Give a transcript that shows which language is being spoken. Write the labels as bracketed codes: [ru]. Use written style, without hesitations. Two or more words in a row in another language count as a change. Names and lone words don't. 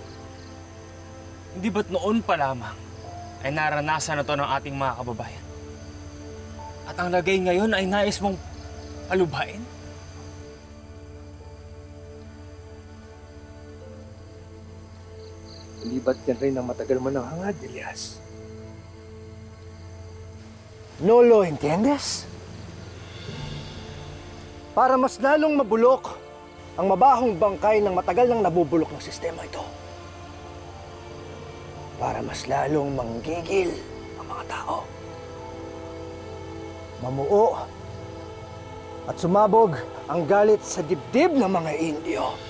[tl] Hindi ba't noon pa lamang ay naranasan na to ng ating mga kababayan? At ang lagay ngayon ay nais mong palubain? Libat yan rin ang matagal mo ng hangad, Elias. [es] No lo entiendes? [tl] Para mas lalong mabulok ang mabahong bangkay ng matagal nang nabubulok ng sistema ito. Para mas lalong manggigil ang mga tao. Mamuo at sumabog ang galit sa dibdib ng mga Indio.